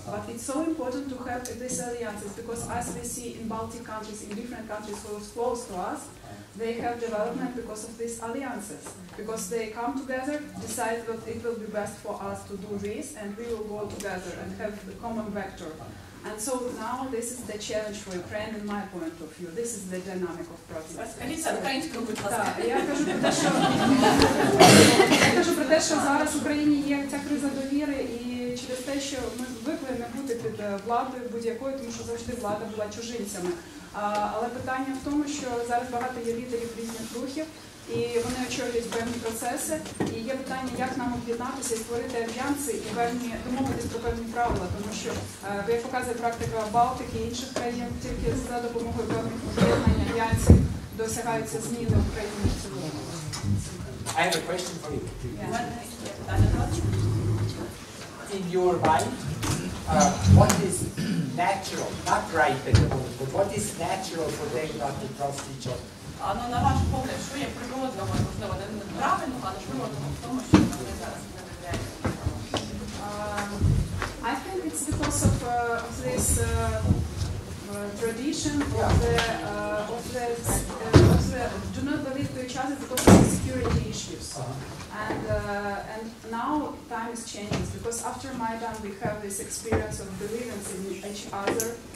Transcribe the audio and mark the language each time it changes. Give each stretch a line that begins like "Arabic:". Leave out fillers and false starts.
English: But it's so important to have these alliances, because as we see in Baltic countries, in different countries who are close to us, they have development because of these alliances. Because they come together, decide that it will be best for us to do this, and we will go together and have the common vector. And so now this is the challenge for Ukraine in my point of view. This is the dynamic of process.
Ukrainian: Так, я кажу про те, що зараз в Україні є ця криза довіри, і через те, що ми звикли не бути під владою будь-якою, тому що завжди влада була чужинцями. Але питання в тому, що зараз багато є лідерів різних рухів, і вони очолюють певні процеси, і є питання, як нам об'єднатися і створити альянси і домовитись про певні правила, тому що, як показує практика Балтики і інших країн, тільки за допомогою певних об'єднань альянсів досягаються зміни в Україні в цілому.
English: I have a question for you. Yeah. In your mind, what is natural, not right at the moment, but what is natural for them not to trust each other?
Ukrainian: Ну, на ваш погляд, що є природно, можливо, неправильно, але можливо в тому, що вони зараз не довіряють?
English: I think it's because of this tradition of the do not believe to each other because of the security issues. And now time is changing, because after Maidan we have this experience of believing in each other.